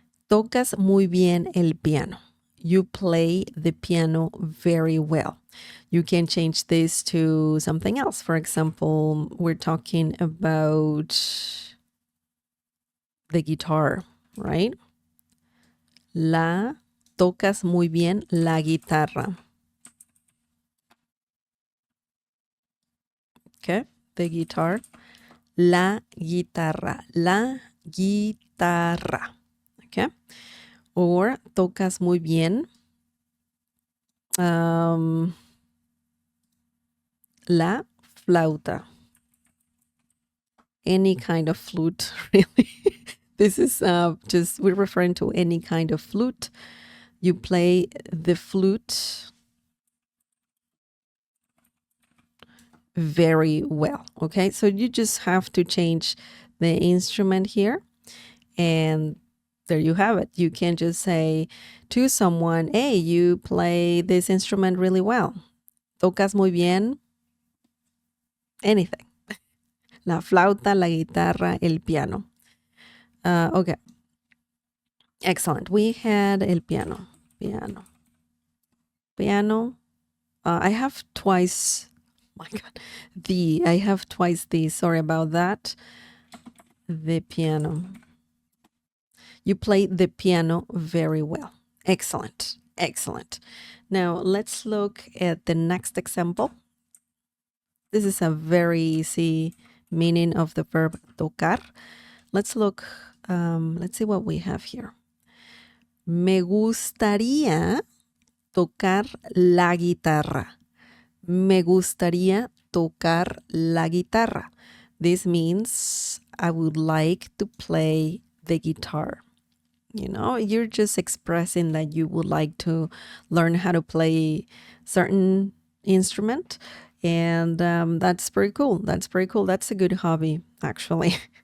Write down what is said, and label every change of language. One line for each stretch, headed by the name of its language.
Spanish: Tocas muy bien el piano.
English: You play the piano very well. You can change this to something else. For example, we're talking about the guitar, right?
Spanish: Tocas muy bien la guitarra.
English: Okay, the guitar.
Spanish: La guitarra. La guitarra. Okay. Or tocas muy bien la flauta.
English: Any kind of flute, really. This is just, we're referring to any kind of flute. You play the flute very well, okay? So you just have to change the instrument here, and there you have it. You can just say to someone, hey, you play this instrument really well.
Spanish: Tocas muy bien anything. La flauta, la guitarra, el piano.
English: Okay. Excellent. We had
Spanish: el piano.
English: Piano. Piano. I have twice. My God. I have twice the. Sorry about that. The piano. You play the piano very well. Excellent. Excellent. Now let's look at the next example. This is a very easy meaning of the verb tocar. Let's look. Let's see what we have here.
Spanish: Me gustaría tocar la guitarra. Me gustaría tocar la guitarra.
English: This means I would like to play the guitar. You know, you're just expressing that you would like to learn how to play certain instrument. And that's pretty cool. That's pretty cool. That's a good hobby, actually.